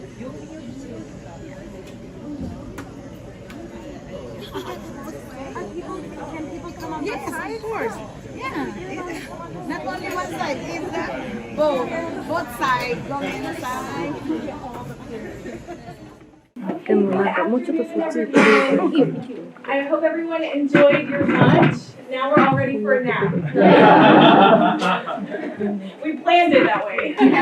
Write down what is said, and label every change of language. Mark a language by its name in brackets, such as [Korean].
[English] Can people come on Yes, of course. Yeah. Not only one side, it's both sides going inside. [Japanese] でもなんかもうちょっとそっち行って [English] I hope everyone enjoyed your lunch. Now we're all ready for a nap. We planned it that way.